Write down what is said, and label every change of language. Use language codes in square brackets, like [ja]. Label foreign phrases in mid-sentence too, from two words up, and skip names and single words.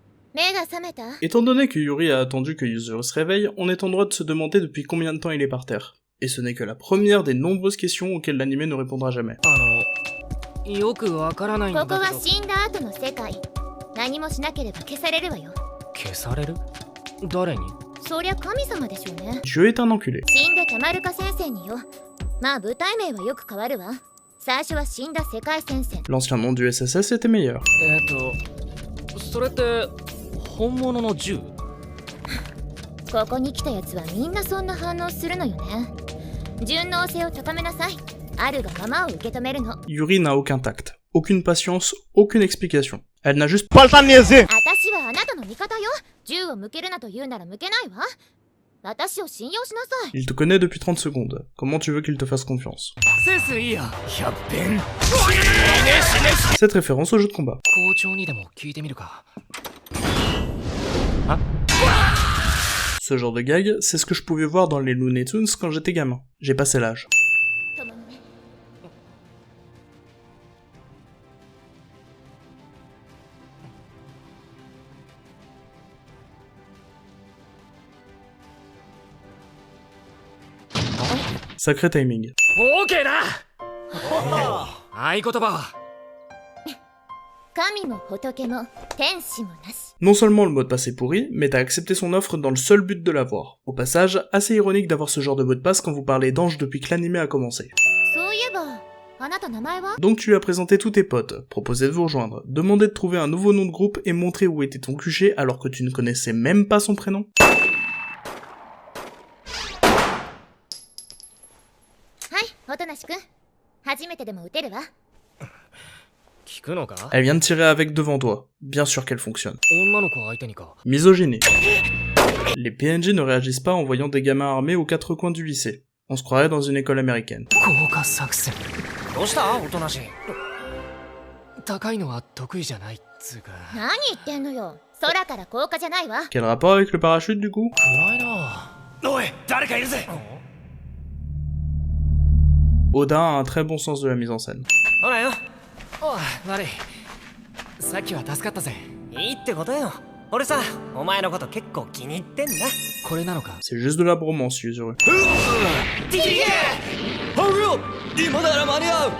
[fr] Étant donné que Yuri a attendu que Yuzuru se réveille, on est en droit de se demander depuis combien de temps il est par terre. Et ce n'est que la première des nombreuses questions auxquelles l'anime ne répondra jamais. [ja] よくわからないんだけど。ここは死んだ後の世界。何もしなければ消されるわよ。消される？誰に？そりゃ神様でしょうね。 [fr] Dieu est un enculé. [ja] 死んでたまるか先生によ。まあ舞台名はよく変わるわ。最初は死んだ世界戦線。 [fr] L'ancien nom du SSS était meilleur. [ja] それって本物の銃？ここに来たやつはみんなそんな反応するのよね。順応性を高めなさい。あるがままを受け止めるの。 [fr] Yuri n'a aucun tact, aucune patience, aucune explication. Elle n'a juste pas le temps de niaiser. [ja] 私はあなたの味方よ。銃を向けるなと言うなら向けないわ。私を信用しなさい。 [fr] Il te connaît depuis 30 secondes. Comment tu veux qu'il te fasse confiance? [ja] センスいいや。100遍。 [fr] Cette référence au jeu de combat. [ja] 校長にでも聞いてみるか。 [fr] Ce genre de gag, c'est ce que je pouvais voir dans les Looney Tunes quand j'étais gamin. J'ai passé l'âge. Sacré timing. [ja] OK だ。合言葉は。神も仏も天使もなし。 [fr] Non seulement le mot de passe est pourri, mais t'as accepté son offre dans le seul but de l'avoir. Au passage, assez ironique d'avoir ce genre de mot de passe quand vous parlez d'ange depuis que l'anime a commencé. [ja] そういえば、あなた名前は？ [fr] Donc tu lui as présenté tous tes potes, proposé de vous rejoindre, demandé de trouver un nouveau nom de groupe et montrer où était ton QG alors que tu ne connaissais même pas son prénom. [ja] はい、音無くん。初めてでも撃てるわ。聞くのか？ [fr] Elle vient de tirer avec devant toi. Bien sûr qu'elle fonctionne. [ja] 女の子相手にか。 [fr] Misogynie. Les PNJ ne réagissent pas en voyant des gamins armés aux quatre coins du lycée. On se croirait dans une école américaine. [ja] 効果作戦。どうしたおとなしい。高いのは得意じゃないっつうか。何言ってんのよ。空から降下じゃないわ。 [fr] Quel rapport avec le parachute du coup? [ja] 暗いな。おい、誰かいるぜ。 [fr] Oda a un très bon sens de la mise en scène. [ja] ほらよ。おい、悪い。さっきは助かったぜ。いいってことよ。俺さ、お前のこと結構気に入ってんだ。これなのか？ [fr] C'est juste de la bromance, Yuzuru. [ja] 今なら間に合う。